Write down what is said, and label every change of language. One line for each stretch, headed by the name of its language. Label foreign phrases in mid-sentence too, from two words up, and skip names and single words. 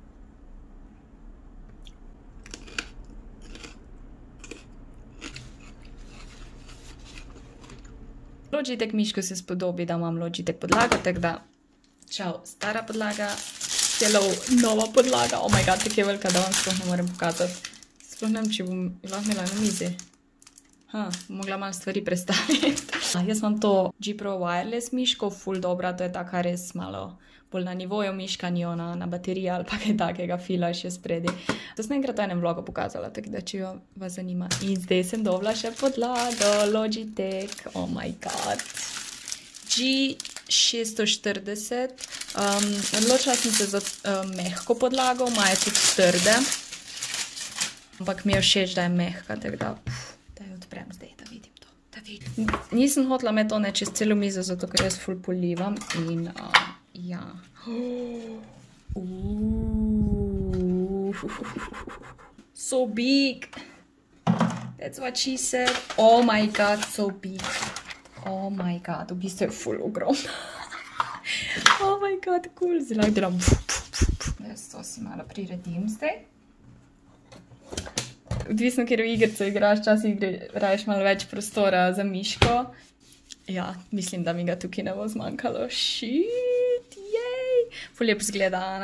Slovenian: Logitech miško se spodobi, da imam Logitech podlago, tako da čau, stara podlaga, hello, nova podlaga,
English: oh my god,
Slovenian: tako je velika, da vam sploh ne morem pokazati. Sploh ne vem, če bom lahko imela na mizi. Mogla malo stvari predstaviti. Jaz imam to G Pro Wireless miško, ful dobra, to je taka res malo bolj na nivoju miška, ni ona na bateriji ali pa kaj takega, fila še spredi. To sem enkrat v enem vlogu pokazala, tako da če vas zanima. In zdaj sem dobila še podlago, Logitech,
English: oh my god.
Slovenian: G640. Odločila sem se za mehko podlago, ima je tudi trde. Ampak mi je všeč, da je mehka, tako da jo odprem zdaj, da vidim to. Nisem hotela imeti one čez celo mizo, zato ker jaz ful polivam in ja.
English: So big. That's what she said. Oh my god, so big. Oh my god,
Slovenian: v bistvu je ful ogromno.
English: Oh my god, cool.
Slovenian: Zdaj lahko delam. Jaz to si malo priredim zdaj. Odvisno, ker v igrico igraš, včasih raješ malo več prostora za miško. Ja, mislim, da mi ga tukaj ne bo zmanjkalo. Shit, jej! Ful lep zgleda, ne?